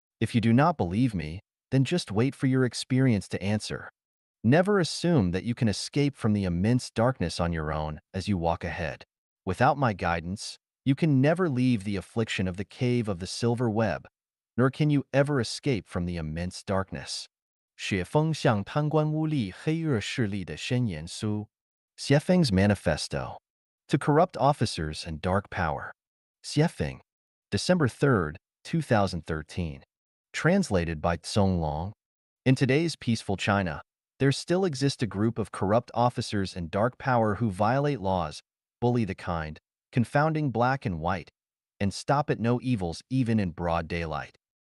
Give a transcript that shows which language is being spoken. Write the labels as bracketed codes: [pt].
[en] If you do not believe me, then just wait for your experience to answer. Never assume that you can escape from the immense darkness on your own as you walk ahead. Without my guidance, you can never leave the affliction of the cave of the silver web, nor can you ever escape from the immense darkness. [zh] 雪峰向贪官污吏黑恶势力的宣言书 [en] Xiefeng's Manifesto. To corrupt officers and dark power. Xiefeng. December 3, 2013. Translated by Tsong Long. In today's peaceful China, there still exists a group of corrupt officers and dark power who violate laws, bully the kind, confounding black and white, and stop at no evils even in broad daylight.